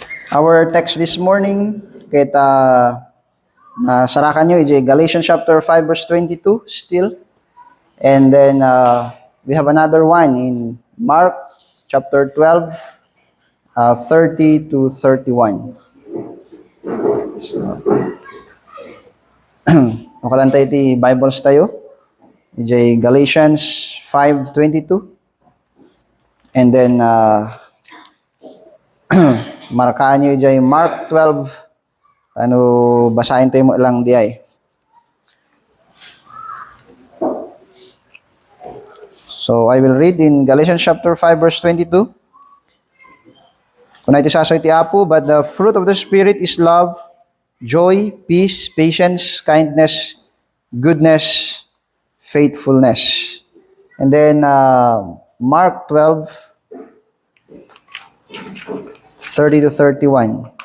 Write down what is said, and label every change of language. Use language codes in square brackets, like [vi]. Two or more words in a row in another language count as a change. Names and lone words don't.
[en] Our text this morning, [ilo] kita sarakan nyo, [en] Galatians chapter 5 verse 22 still. And then we have another one in Mark chapter 12, 30 to 31. So, [ilo] makalantay iti Bibles tayo. [en] Galatians 5:22. And then [ilo] markaan nyo Mark 12. Basahin tayo mo lang di ay. [en] So, I will read in Galatians chapter 5 verse 22. [ilo] Kung iti sasoy ti Apo, [en] but the fruit of the Spirit is love, joy, peace, patience, kindness, goodness, faithfulness. And then, Mark 12, 30 to 31.